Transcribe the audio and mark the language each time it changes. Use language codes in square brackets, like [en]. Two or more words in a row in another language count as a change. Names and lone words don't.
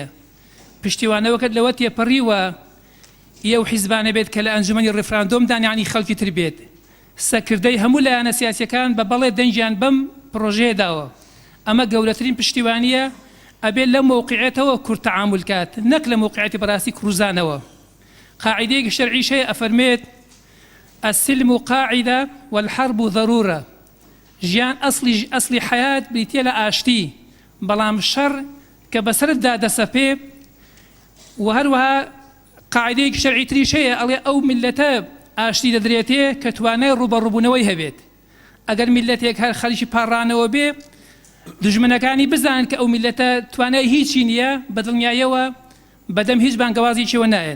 [ckb] پشتیوانەوەکەت لەوە تێپەڕیوە ئێو حیزبانە بێت کە لە ئەنجومەنی ڕێفراندۆمدان یعنی خەڵکی تر بێت سەکردەی هەموو لایەنە سیاسیەکان بە بەڵێ دەنجیان بەم پرۆژەیەداوە. ئەمە گەورەترین پشتیوانیە ئەبێت لە موقعێتەوە کورد تەعامل کات نەک لە موقعێتی بەڕاستی کروزانەوە. قاعدەیەکی شەرعیش هەیە ئەفەرمێت [ar] السلم قاعدة والحرب ضرورة. [ckb] ژیان ئەسلی حیات بریتە لە ئاشتی بەڵام شەڕ کە بەسەرتدا دەسەپێ و هەروەها قاعدەیەکی شەرعی تریش هەیە ئەڵێ ئەو میلەتە ئاشتی دەدرێتێ کە توانای ڕوبەڕووبوونەوەی هەبێت. ئەگەر میلەتێک هەر خەریکی پاڕانەوە بێ دژمنەکانی بزان کە ئەو میلەتە توانای هیچی نییە بە دڵنیایەوە بەدەم هیچ بانگەوازییەوە نایەن.